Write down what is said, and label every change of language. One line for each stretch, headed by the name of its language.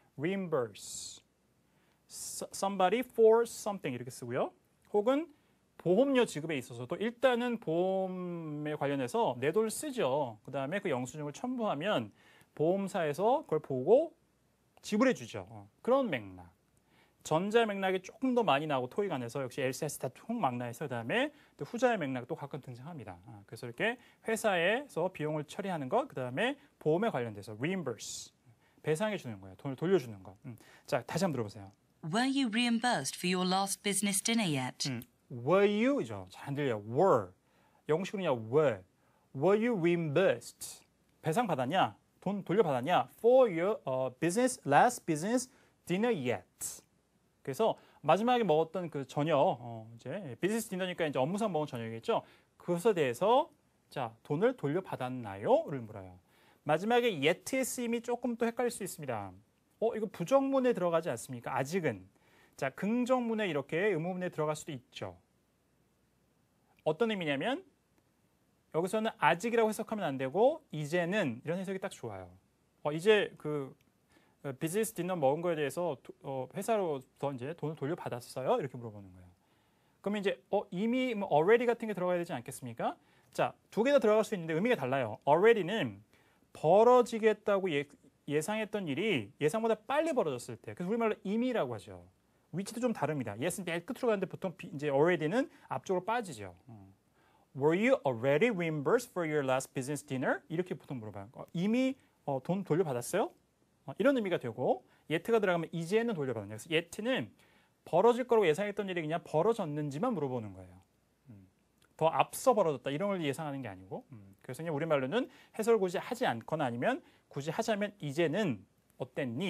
English: reimburse. somebody for something
Korean: 이렇게 쓰고요. 혹은 보험료 지급에 있어서도 일단은 보험에 관련해서 내 돈을 쓰죠. 그 다음에 그 영수증을 첨부하면 보험사에서 그걸 보고 지불해 주죠. 그런 맥락. 전자 맥락이 조금 더 많이 나오고 토익 안에서 역시 LCS 다 통 망라해서 그다음에 또 후자의 맥락도 가끔 등장합니다. 그래서 이렇게 회사에서 비용을 처리하는 것, 그다음에 보험에 관련돼서 reimburse, 배상해 주는 거예요. 돈을 돌려주는 거. 자, 다시 한번 들어보세요.
English: Were you reimbursed for your last business dinner yet? Were you
Korean: 죠. 잘 안 들려요. Were. 영식으로냐 were.
English: Were you reimbursed?
Korean: 배상 받았냐? 돈 돌려받았냐?
English: For your last business dinner yet.
Korean: 그래서 마지막에 먹었던 그 저녁, 이제 비즈니스 디너니까 이제 업무상 먹은 저녁이겠죠. 그것에 대해서 자, 돈을 돌려받았나요?를 물어요. 마지막에 yet의 쓰임이 조금 또 헷갈릴 수 있습니다. 이거 부정문에 들어가지 않습니까? 아직은. 자, 긍정문에 이렇게 의문문에 들어갈 수도 있죠. 어떤 의미냐면 여기서는 아직이라고 해석하면 안 되고 이제는 이런 해석이 딱 좋아요. 이제 그 비즈니스 디너 먹은 거에 대해서 회사로부터 이제 돈을 돌려받았어요? 이렇게 물어보는 거예요. 그러면 이제 이미 뭐 already 같은 게 들어가야 되지 않겠습니까? 자, 두 개 다 들어갈 수 있는데 의미가 달라요. already는 벌어지겠다고 예상했던 일이 예상보다 빨리 벌어졌을 때, 그래서 우리말로 임이라고 하죠. 위치도 좀 다릅니다. yes는 맨 끝으로 가는데 보통 이제 already는 앞쪽으로 빠지죠.
English: Were you already reimbursed for your last business dinner?
Korean: 이렇게 보통 물어봐요. 이미 돈 돌려받았어요? 이런 의미가 되고 yet가 들어가면 이제는 돌려받았냐. 그래서 yet는 벌어질 거라고 예상했던 일이 그냥 벌어졌는지만 물어보는 거예요. 더 앞서 벌어졌다 이런 걸 예상하는 게 아니고 그래서 그냥 우리말로는 해석을 굳이 하지 않거나 아니면 굳이 하자면 이제는 어땠니?